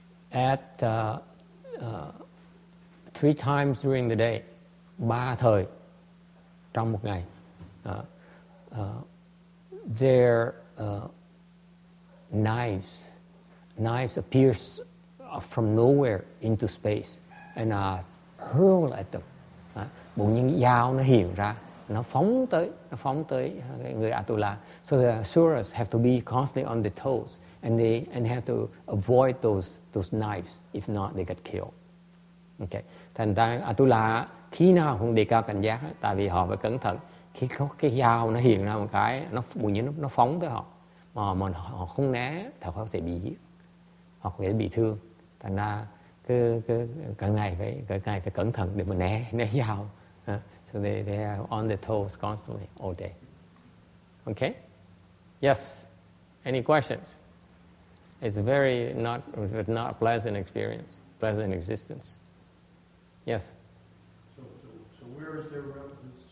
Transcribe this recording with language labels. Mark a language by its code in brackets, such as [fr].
[en] At 3 times during the day, [vi] 3 thời trong một ngày, [en] their knives appears from nowhere into space and are hurled at them. [vi] Bỗng nhiên dao nó hiện ra, nó phóng tới người Atula. [en] So the Asuras have to be constantly on their toes and have to avoid those knives, if not they get killed. Okay. [vi] Thành ra Atula khi nào cũng đề cao cảnh giác, tại vì họ phải cẩn thận. Khi có cái dao nó hiện ra một cái, bỗng nhiên nó phóng tới họ, mà họ không né thì họ có thể bị giết, hoặc có thể bị thương. Thành ra cái này phải cẩn thận để mà né dao. [en] So they are on their toes constantly all day. Okay? Yes. Any questions? It's not a pleasant experience, pleasant existence. Yes. So where is their reference?